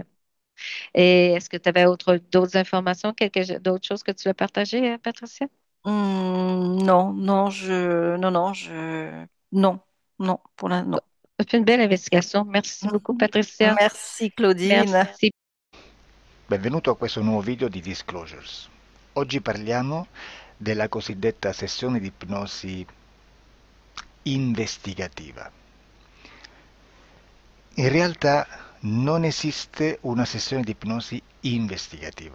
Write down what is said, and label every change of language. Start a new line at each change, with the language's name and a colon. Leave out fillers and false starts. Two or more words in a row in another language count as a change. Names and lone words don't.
French: Et est-ce que tu avais d'autres informations, d'autres choses que tu veux partager, Patricia? Non, non, non, pour l'instant, non. C'est une belle investigation. Merci beaucoup, Patricia. Merci, Claudine. Merci.
Italian: Benvenuto a questo nuovo video di Disclosures. Oggi parliamo della cosiddetta sessione di ipnosi investigativa. In realtà non esiste una sessione di ipnosi investigativa.